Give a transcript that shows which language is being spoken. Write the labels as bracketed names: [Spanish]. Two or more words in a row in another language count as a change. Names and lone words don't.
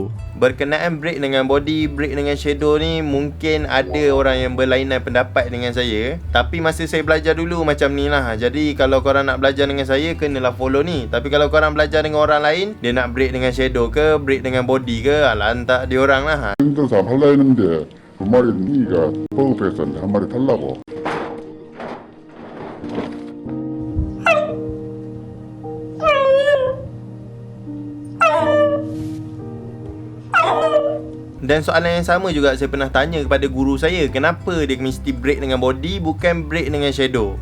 [Malay] Berkenaan break dengan body, break dengan shadow ni, mungkin ada orang yang berlainan pendapat dengan saya. Tapi masa saya belajar dulu macam ni lah. Jadi kalau korang nak belajar dengan saya, kenalah follow ni. Tapi kalau korang belajar dengan orang lain, dia nak break dengan shadow ke, break dengan body ke, lantak dia orang lah. [Korean] 힘들어서 할라 했는데 두 마리 니가 버그해서 한 마리 탈라고. [Malay] Dan soalan yang sama juga saya pernah tanya kepada guru saya, kenapa dia mesti break dengan body bukan break dengan shadow.